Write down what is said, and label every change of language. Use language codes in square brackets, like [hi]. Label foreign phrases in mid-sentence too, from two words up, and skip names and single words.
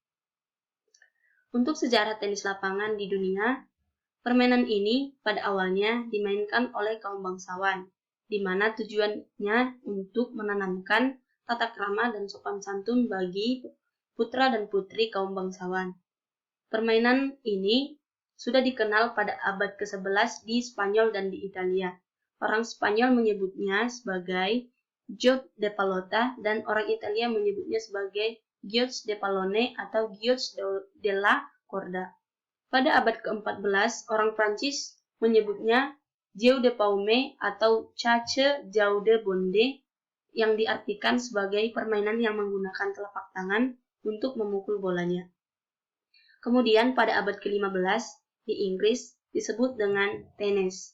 [id] Untuk sejarah tenis lapangan di dunia, permainan ini pada awalnya dimainkan oleh kaum bangsawan, di mana tujuannya untuk menanamkan tata krama dan sopan santun bagi putra dan putri kaum bangsawan. Permainan ini sudah dikenal pada abad ke-11 di Spanyol dan di Italia. Orang Spanyol menyebutnya sebagai Joc de Pelota dan orang Italia menyebutnya sebagai Gioch de Pallone atau Gioch de la Corda. Pada abad ke-14, orang Prancis menyebutnya Jeu de Paume atau Chasse Jeu de Bonde yang diartikan sebagai permainan yang menggunakan telapak tangan untuk memukul bolanya. Kemudian pada abad ke-15 di Inggris disebut dengan tenis.